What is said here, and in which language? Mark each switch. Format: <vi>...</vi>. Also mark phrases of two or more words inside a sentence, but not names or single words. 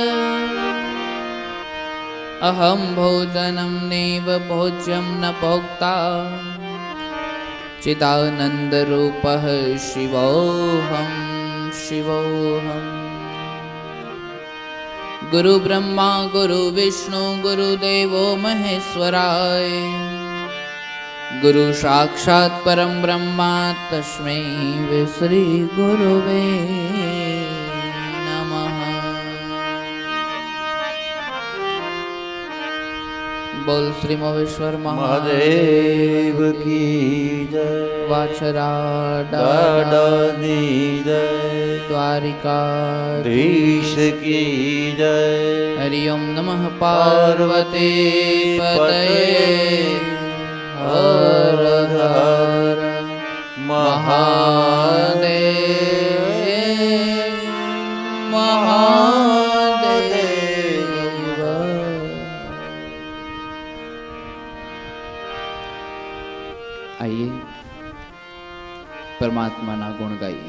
<sa>अहं भोजनं नैव भोज्यं न भोक्ता चिदानन्दरूपः शिवोऽहं शिवोऽहम् गुरु ब्रह्मा गुरु विष्णु गुरुदेवो महेश्वराय गुरु साक्षात् परं ब्रह्मा तस्मै श्री गुरुवे नमः।</sa> <hi>बोल श्री मोहेश्वर महादेव की जय।</hi> <gu>वाछरा દાદાની જય।</gu> <hi>द्वारिकाधीश की जय।</hi> <sa>हरि ओम नमः पार्वती पतये हर हर महादेव महादेव।</sa> <hi>आइए परमात्मा ना गुण गाइए।</hi>